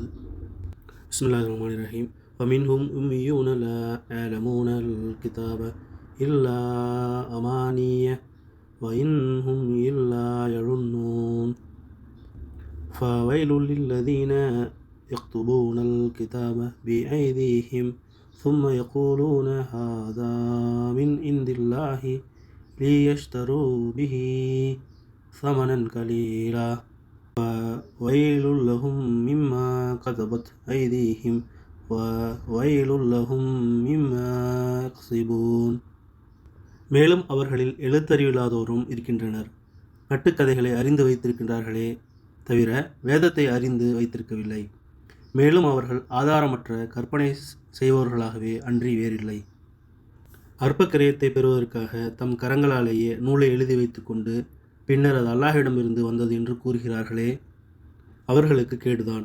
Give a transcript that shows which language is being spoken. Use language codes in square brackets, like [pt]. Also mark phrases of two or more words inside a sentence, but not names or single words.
[ar] بسم الله الرحمن الرحيم فمنهم أميون لا يعلمون الكتاب إلا أماني وإن هم إلا يظنون فويل للذين يكتبون الكتاب بأيديهم ثم يقولون هذا من عند الله ليشتروا به ثمنا قليلا وويل لهم مما كتبت أيديهم وويل لهم مما يكسبون. [ta] மேலும் அவர்களில் எழுத்தறிவில்லாதோரும் இருக்கின்றனர். கட்டுக்கதைகளை அறிந்து வைத்திருக்கின்றார்களே தவிர வேதத்தை அறிந்து வைத்திருக்கவில்லை. மேலும் அவர்கள் ஆதாரமற்ற கற்பனை செய்பவர்களாகவே அன்றி வேறில்லை. அற்ப கிரயத்தை பெறுவதற்காக தம் கரங்களாலேயே நூலை எழுதி வைத்து கொண்டு பின்னர் அது அல்லாஹ்விடமிருந்து வந்தது என்று கூறுகிறார்களே, அவர்களுக்கு கேடுதான்.